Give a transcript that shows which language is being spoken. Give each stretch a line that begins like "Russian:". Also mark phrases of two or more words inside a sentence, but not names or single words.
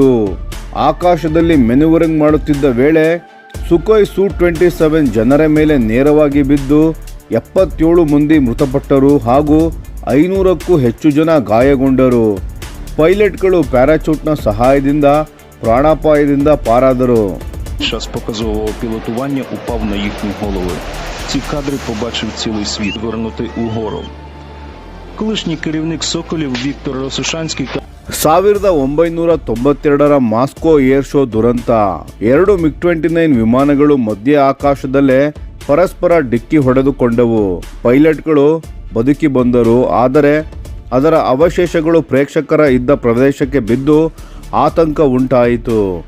Kannada: ಆಕಾಶದಲ್ಲಿ ಮೆನುವರಿಂಗ್ ಮಾಡುತ್ತಿದ್ದ ವೇಳೆ ಸುಖೋಯ್ Su-27 ಜನರ ಮೇಲೆ ನೇರವಾಗಿ ಬಿದ್ದು 77 ಮಂದಿ ಮೃತಪಟ್ಟರು ಹಾಗೂ 500ಕ್ಕೂ ಹೆಚ್ಚು ಜನ ಗಾಯಗೊಂಡರು. ಪೈಲಟ್ಗಳು ಪ್ಯಾರಾಚೂಟ್ನ ಸಹಾಯದಿಂದ ಪ್ರಾಣಾಪಾಯದಿಂದ ಪಾರಾದರು.
Ukrainian: Час показового пілотування упав на їхні голови. Ці кадри побачив цілий світ, вернутий угору. Колишній керівник Соколів Віктор Росошанський
Kannada: 1992ರ ಮಾಸ್ಕೋ ಏರ್ ಶೋ ದುರಂತ. 2 MiG-29 ವಿಮಾನಗಳು ಮಧ್ಯ ಆಕಾಶದಲ್ಲೇ ಪರಸ್ಪರ ಡಿಕ್ಕಿ ಹೊಡೆದುಕೊಂಡವು. ಪೈಲಟ್ಗಳು ಬದುಕಿ ಬಂದರು, ಆದರೆ ಅದರ ಅವಶೇಷಗಳು ಪ್ರೇಕ್ಷಕರ ಇದ್ದ ಪ್ರದೇಶಕ್ಕೆ ಬಿದ್ದು ಆತಂಕ ಉಂಟಾಯಿತು.